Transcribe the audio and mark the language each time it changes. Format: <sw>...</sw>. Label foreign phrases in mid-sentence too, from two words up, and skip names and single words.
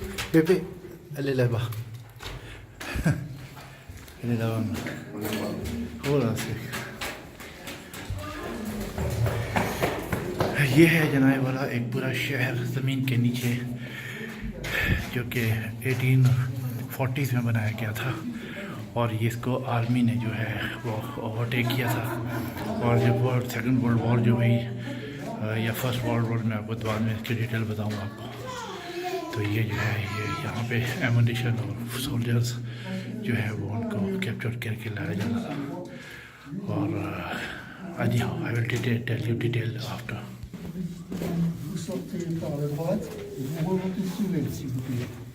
<fr>Pepe, allez là-bas. Elle est là-bas. Oh là, c'est...</fr> <hi>ये है जनाब वाला एक पूरा शहर ज़मीन के नीचे जो कि 1840s में बनाया गया था और ये इसको आर्मी ने जो है वो ओवरटेक किया था और जब</hi> <en>second world war</en> <hi>जो हुई या</hi> <en>first world war</en> <hi>में आपको बाद में इसकी डिटेल बताऊंगा आपको। तो ये जो है ये यहाँ पे एमुनिशन और सोल्जर्स जो है वो उनको कैप्चर करके लाया जाता था और</hi> <en>I will tell you detail after.</en> <fr>Vous sortez par la droite et vous remontez sous l'aile, s'il vous plaît.</fr>